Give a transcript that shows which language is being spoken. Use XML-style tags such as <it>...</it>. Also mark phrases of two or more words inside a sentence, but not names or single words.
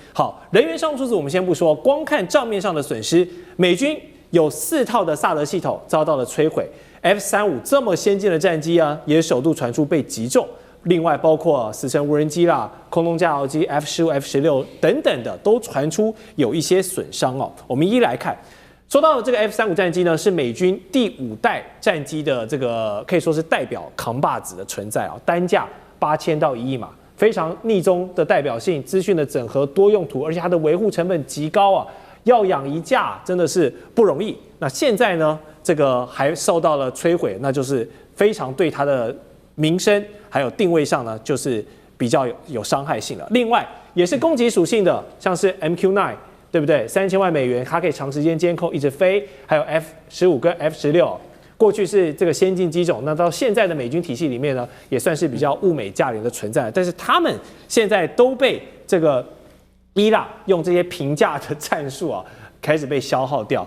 <zh>好，人員上数字我們先不說，光看賬面上的損失，美軍有4套的薩德系統遭到了摧毀 ，F-35這麼先進的戰機啊，也首度傳出被擊中。另外包括死神無人機啦、空中加油機 F-15、F-16等等的，都傳出有一些損傷哦。我們一一來看。說到這個 F-35戰機呢，是美軍第5代戰機的這個可以說是代表扛把子的存在啊，單價8000到1億嘛，非常逆中的代表性，資訊的整合多用途，而且它的維護成本極高啊，要養一架真的是不容易。那現在呢，這個還受到了摧毀，那就是非常对它的名聲還有定位上呢，就是比較有傷害性了。另外也是攻擊屬性的，像是 MQ-9。對不對？3000萬美元，它可以長時間監控，一直飛。還有 F-15跟 F-16，過去是這個先進機種，那到現在的美軍體系裡面呢，也算是比較物美價廉的存在。但是他們現在都被這個伊朗用這些平價的戰術啊，開始被消耗掉。</zh>